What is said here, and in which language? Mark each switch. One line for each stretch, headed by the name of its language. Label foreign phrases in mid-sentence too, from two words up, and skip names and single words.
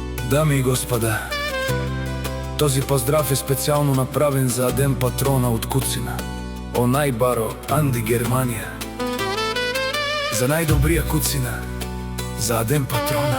Bulgarian: Дами и господа, този поздрав е специално направен за Адем Патрона от Куцина,
Macedonian: онај баро Анди Германија. За најдобрија Куцина, за Адем Патрона.